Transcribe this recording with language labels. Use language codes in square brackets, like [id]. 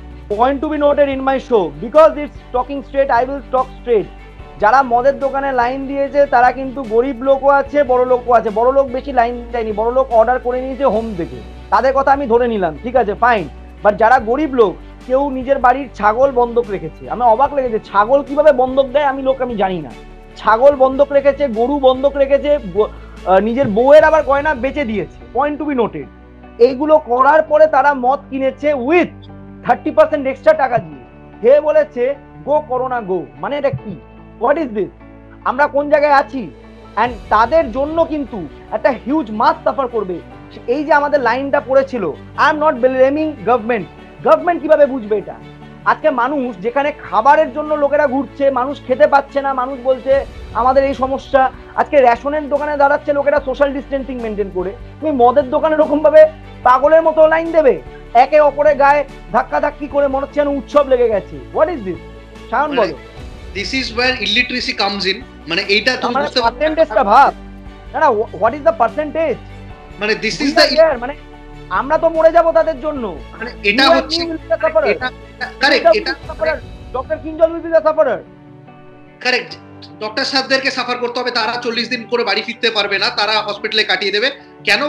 [en] Point to be noted in my show, because it's talking straight, I will talk straight. [bn] যারা মদের দোকানে line দিয়েছে তারা কিন্তু গরিব লোকও আছে, বড় লোকও আছে। বড় লোক বেশি লাইন দেয়নি, বড় লোক অর্ডার করে নিয়েছে হোম থেকে, তাদের কথা আমি ধরে নিলাম, ঠিক আছে, ফাইন। বাট যারা গরিব লোক, কেউ নিজের বাড়ির ছাগল বন্ধক রেখেছে। আমি অবাক লেগেছে, ছাগল কিভাবে বন্ধক দেয় আমি জানি না। ছাগল বন্ধক রেখেছে, গরু বন্ধক রেখেছে, নিজের বউয়ের আবার গয়না বেচে দিয়েছে। [en] Point to be noted. [bn] এইগুলো করার পরে তারা মদ কিনেছে [en] with 30% extra [bn] টাকা দিয়ে। হে বলেছে গো করোনা গো, মানে এটা কি? [en] What is this? [bn] আমরা কোন জায়গায় আছি? অ্যান্ড তাদের জন্য কিন্তু একটা হিউজ মাস সাফার করবে। এই যে আমাদের লাইনটা পড়েছিল, [en] I am not blaming government [bn] কিভাবে বুঝবে এটা? আজকে মানুষ যেখানে খাবারের জন্য লোকেরা ঘুরছে, মানুষ খেতে পাচ্ছে না, মানুষ বলছে আমাদের এই সমস্যা। আজকে রেশনের দোকানে দাঁড়াচ্ছে লোকেরা সোশ্যাল ডিস্টেন্সিং মেনটেন করে। তুমি মদের দোকানে এরকম ভাবে পাগলের মতো লাইন দেবে, একে অপরের গায়ে ধাক্কি করে, মনে হচ্ছে উৎসব লেগে গেছে। [en] What is this? Shayan [bn] বলো। [en] This is where illiteracy comes in. [bn] মানে এইটা তুমি বুঝতে পারছো পার্সেন্টেজটা ভাব না, [en] What is the percentage? মানে this is the, [bn] মানে আমরা তো মরে যাব তাদের জন্য। মানে এটা হচ্ছে এটা কারেক্ট। এটা [en] Doctor Kinjal will be the sufferer. Correct. [bn] Doctor সাহেবদেরকে suffer করতে হবে, তারা 40 দিন করে বাড়ি ফিরতে পারবে না, তারা হসপিটালে কাটিয়ে দেবে। কেন?